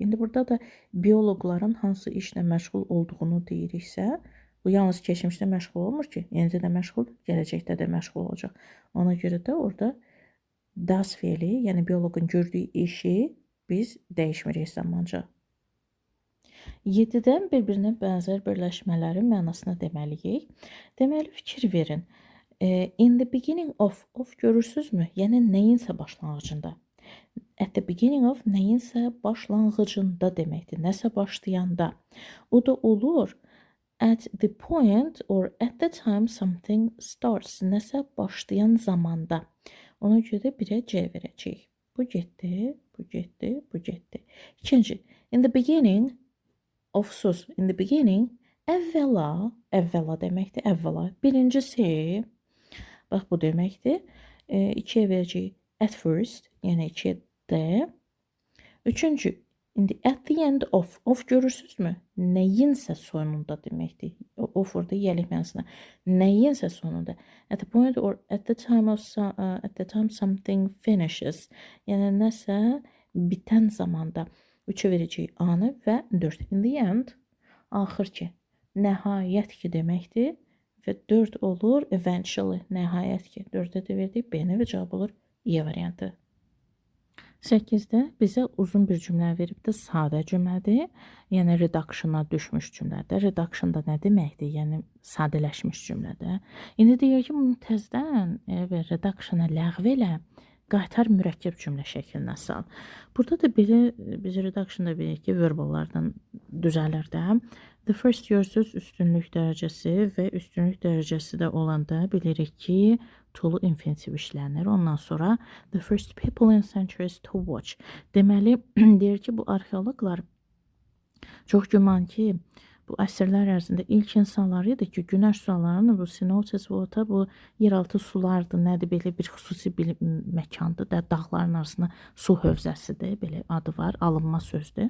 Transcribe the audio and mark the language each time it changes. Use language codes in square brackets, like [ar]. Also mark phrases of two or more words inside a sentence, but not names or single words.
[az] İndi burada da bioloqların hansı işlə məşğul olduğunu deyiriksə, bu yalnız keçmişdə məşğul olmur ki, yenicə də məşğuldur, gələcəkdə də məşğul olacaq. Ona görə də orada does feili, yəni bioloqun gördüyü işi biz dəyişmirik zamanca. 7-dən bir-birinə bənzər birləşmələrin mənasını deməliyik. Deməli, fikir verin. [en] In the beginning of görürsünüzmü? [az] Yəni nəyinsə başlanğıcında. [en] At the beginning of [az] nəyinsə başlanğıcında deməkdir. Nəsə başlayanda. O da olur. [en] At the point or at the time something starts. [az] Nəsə başlayan zamanda. Ona görə də 1-ə C verəcəyik. Bu getdi, bu getdi, bu getdi. İkinci. [en] In the beginning of sus. In the beginning [az] əvvəla deməkdir. Əvvəla. Birincisi, bax bu deməkdir. 2-yə verəcəyik [en] at first, [az] yəni 2-yə D. Üçüncü, indi [en] at the end of [az] görürsünüzmü? Nəyinsə sonunda deməkdir. Of orada yəlik mənasında. Nəyinsə sonunda. [en] At the point or at the time something finishes. [az] Yəni nəsə bitən zamanda. 3-ə verəcəyik A-nı və 4. [en] In the end, [az] axır ki. nəhayət ki deməkdir və 4 olur eventually, nəhayət ki. 4-də də verdik B-ni və cavab olur E variantı. 8-də bizə uzun bir cümlə veribdir, sadə cümlədir. Yəni reduction-a düşmüş cümlədir. Reduction da nə deməkdir? Yəni sadələşmiş cümlədir. İndi deyir ki, bunu təzədən reduction-a ləğv elə, qaytar mürəkkəb cümlə şəklinə sal. Burada da belə biz reduction-da bilirik ki, verballardan düzəlir də. [en] The first year [az] söz üstünlük dərəcəsi və üstünlük dərəcəsi də olanda bilirik ki, tolu infinitiv işlənir. Ondan sonra [en] the first people in centuries to watch. [az] Deməli, deyir ki, bu arxeoloqlar çox güman ki, bu əsrlər ərzində ilk insanlar idi ki, günəş sularını, bu [en] cenotes water, [az] bu yeraltı sulardır, nədir, belə bir xüsusi bir məkandır da, dağların arasında su hövzəsidir, belə adı var, alınma sözdür.